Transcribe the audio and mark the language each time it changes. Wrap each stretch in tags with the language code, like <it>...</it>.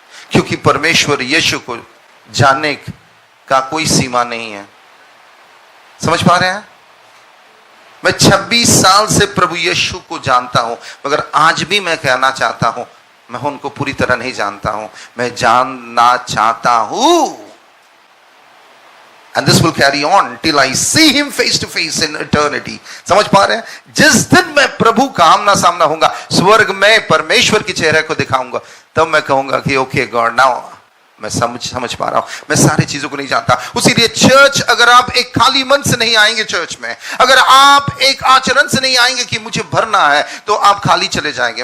<hi>क्योंकि परमेश्वर यीशु को जानने का कोई सीमा नहीं है. समझ पा रहे हैं? मैं 26 साल से प्रभु यीशु को जानता हूं, मगर आज भी मैं कहना चाहता हूं, मैं उनको पूरी तरह नहीं जानता हूं, मैं जानना चाहता हूं.</hi> <en>And this will carry on till I see him face to face in eternity.</en> <hi>समझ पा रहे हैं? जिस दिन मैं प्रभु का आमना सामना होऊंगा, स्वर्ग में परमेश्वर के चेहरे को दिखाऊंगा, तब मैं कहूंगा कि</hi> <en>okay God, now</en> <hi>मैं समझ पा रहा हूं, मैं सारी चीजों को नहीं जानता. उसीलिए चर्च, अगर आप एक खाली मन से नहीं आएंगे चर्च में, अगर आप एक आचरण से नहीं आएंगे कि मुझे भरना है, तो आप खाली चले जाएंगे.</hi>